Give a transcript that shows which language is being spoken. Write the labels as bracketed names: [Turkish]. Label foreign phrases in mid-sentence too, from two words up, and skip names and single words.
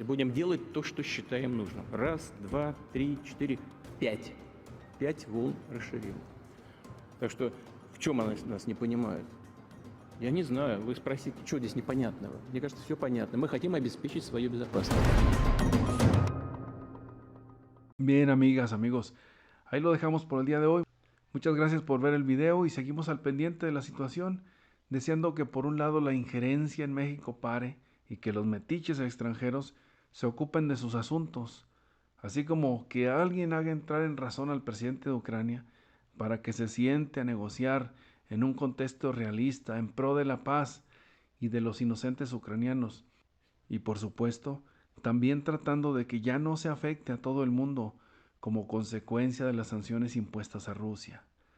[Russian] Будем делать то, что считаем нужным. 1, 2, 3, 4, 5. 5 волн расширения. Так что в чем они нас не понимают? Я не знаю. Вы sпросите, что здесь непонятного? Мне кажется, все понятно. Мы хотим обеспечить свою безопасность. [Spanish] Bien, amigas, amigos. Ahí lo dejamos por el día de hoy. Muchas gracias por ver el video y seguimos al pendiente de la situación, deseando que por un lado la injerencia en México pare y que los metiches extranjeros se ocupen de sus asuntos, así como que alguien haga entrar en razón al presidente de Ucrania para que se siente a negociar en un contexto realista en pro de la paz y de los inocentes ucranianos, y por supuesto también tratando de que ya no se afecte a todo el mundo como consecuencia de las sanciones impuestas a Rusia.